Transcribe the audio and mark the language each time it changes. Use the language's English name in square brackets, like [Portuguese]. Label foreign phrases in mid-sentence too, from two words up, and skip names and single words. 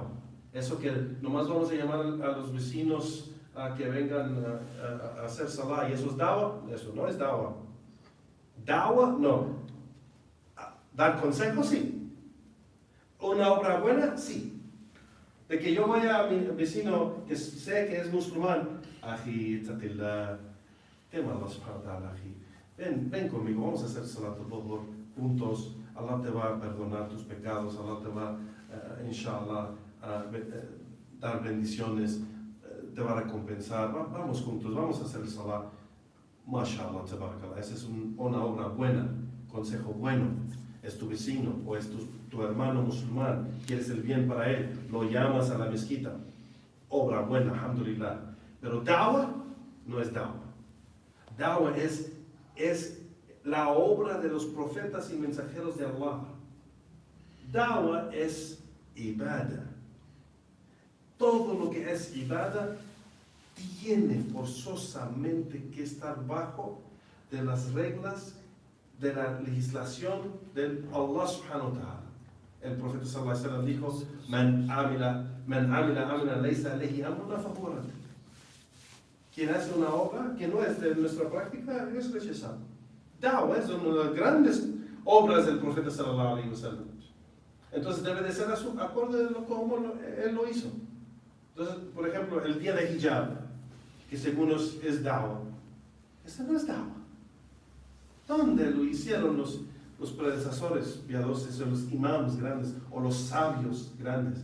[Spanish] Eso que nomás vamos a llamar a los vecinos a que vengan a hacer salah, y eso es da'wah, eso no es da'wah. Da'wah, no. Dar consejos, sí. Una obra buena, sí. De que yo voy a mi vecino que sé que es musulmán, ají, tatillah, tema [Arabic] الله سبحانه وتعالى, [Spanish] ají, ven conmigo, vamos a hacer [Arabic] صلاة الظهر [Spanish] juntos, Allah te va a perdonar tus pecados, Allah te va, inshallah, a dar bendiciones, te va a recompensar, vamos juntos, vamos a hacer el salat, [Arabic] ما شاء الله تبارك الله. [Spanish] Esa es una obra buena, consejo bueno. Es tu vecino o es tu hermano musulmán, quieres el bien para él, lo llamas a la mezquita, obra buena, alhamdulillah. Pero da'wah no es da'wah. Da'wah es la obra de los profetas y mensajeros de Allah. Da'wah es ibadah. Todo lo que es ibadah tiene forzosamente que estar bajo de las reglas de la legislación de [Arabic] الله سبحانه وتعالى. [Spanish] El profeta [Arabic] صلى الله عليه وسلم [Spanish] dijo, [Arabic] من عمل عملا ليس عليه أمرنا فهو رد. [Spanish] Quien hace una obra que no es de nuestra práctica es rechazado. Dawah es una de las grandes obras del profeta [Arabic] صلى الله عليه وسلم. [Spanish] Entonces debe de ser a su acorde de cómo él lo hizo. Entonces, por ejemplo, el día de hijab, que según es Dawah, ese no es Dawah. ¿Dónde lo hicieron los predecesores piadosos, o los imams grandes, o los sabios grandes?